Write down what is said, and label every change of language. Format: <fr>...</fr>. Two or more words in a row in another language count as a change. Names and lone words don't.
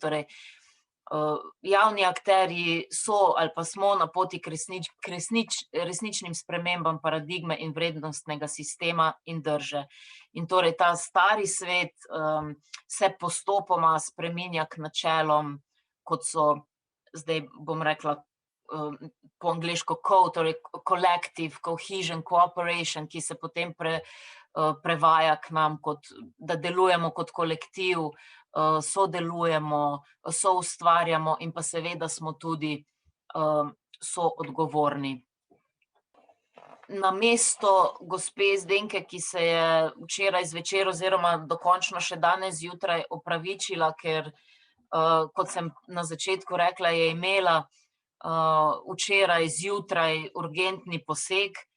<sl>Torej, javni akterji so ali pa smo na poti k resničnim spremembam paradigme in vrednostnega sistema in drže. In torej ta stari svet se postopoma spreminja k načelom, kot so, zdaj bom rekla po angleško torej</sl> <en>collective, cohesion, cooperation,</en> <sl>ki se potem prevaja k nam, da delujemo kot kolektiv, sodelujemo, soustvarjamo in pa seveda smo tudi soodgovorni. Namesto gospe Zdenke, ki se je včeraj zvečer oziroma dokončno še danes zjutraj opravičila, ker, kot sem na začetku rekla, je imela včeraj zjutraj urgentni poseg,</sl>